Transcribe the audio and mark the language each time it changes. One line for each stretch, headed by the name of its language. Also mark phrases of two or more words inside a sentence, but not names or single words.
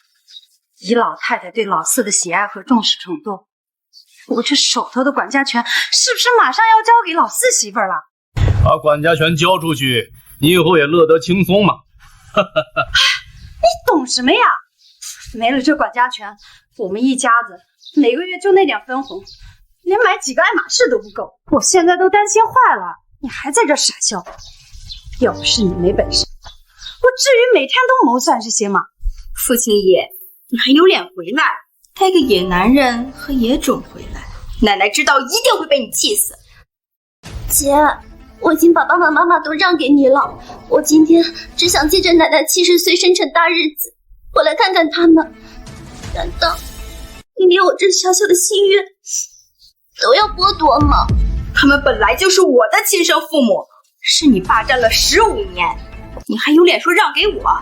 Chinese: 以老太太對老四的喜愛和重視程度，我這手頭的管家權是不是馬上要交給老四媳婦了？把管家權交出去，你以後也樂得輕鬆嘛。你懂什麼呀？沒了這管家權，我們一家子每個月就那點分紅，連買幾個愛馬仕都不夠。我現在都擔心壞了，你還在這傻笑？要不是你沒本事，我至於每天都謀算這些嗎？父親爺，你還有臉回來？帶個野男人和野種回來，奶奶知道一定會被你氣死。姐，我已經把爸爸媽媽都讓給你了，我今天只想借着奶奶70歲生辰大日子，我來看看他們。難道你連我這小小的心願都要剝奪嗎？他們本來就是我的親生父母，是你霸佔了15年，你還有臉說讓給我？